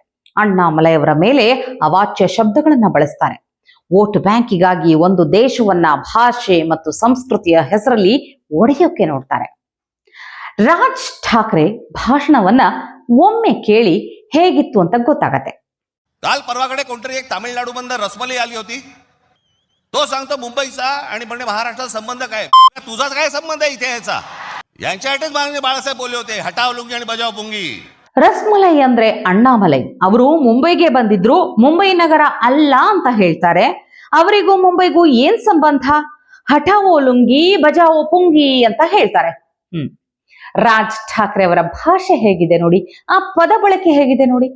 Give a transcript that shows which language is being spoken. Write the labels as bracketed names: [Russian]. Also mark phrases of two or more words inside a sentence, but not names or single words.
[Kannada] ಅಣ್ಣಾಮಲೈ ಅವರ ಮೇಲೆ ಅವಾಚ್ಯ ಶಬ್ದಗಳನ್ನ ಬಳಸ್ತಾರೆ. ವೋಟ್ ಬ್ಯಾಂಕಿಗಾಗಿ ಒಂದು ದೇಶವನ್ನ ಭಾಷೆ ಮತ್ತು ಸಂಸ್ಕೃತಿಯ ಹೆಸರಲ್ಲಿ ಒಡೆಯೋಕೆ ನೋಡ್ತಾರೆ. ರಾಜ್ ಠಾಕ್ರೆ ಭಾಷಣವನ್ನ ಒಮ್ಮೆ ಕೇಳಿ ಹೇಗಿತ್ತು ಅಂತ ಗೊತ್ತಾಗತ್ತೆ. [Marathi] काल परवाकडे कोणतरी एक तामिळनाडू बंद रसमलाई आली होती, तो सांगतो मुंबईचा आणि म्हणजे महाराष्ट्राचा संबंध काय? तुझाच काय संबंध आहे इथे याचा? यांच्यासाठीच माननीय बाळासाहेब बोलले होते, हटाव लुंगी आणि बजाव पुंगी. [Kannada] ರಸ್ಮಲೈ ಅಂದ್ರೆ ಅಣ್ಣಾಮಲೈ ಅವರು ಮುಂಬೈಗೆ ಬಂದಿದ್ರು, ಮುಂಬೈ ನಗರ ಅಲ್ಲ ಅಂತ ಹೇಳ್ತಾರೆ. ಅವರಿಗೂ ಮುಂಬೈಗೂ ಏನ್ ಸಂಬಂಧ? [Hindi] हटाओ लुंगी बजाओ पुंगी [Kannada] ಅಂತ ಹೇಳ್ತಾರೆ. ರಾಜ್ ಠಾಕ್ರೆ ಅವರ ಭಾಷೆ ಹೇಗಿದೆ ನೋಡಿ, ಆ ಪದ ಬಳಕೆ ಹೇಗಿದೆ ನೋಡಿ.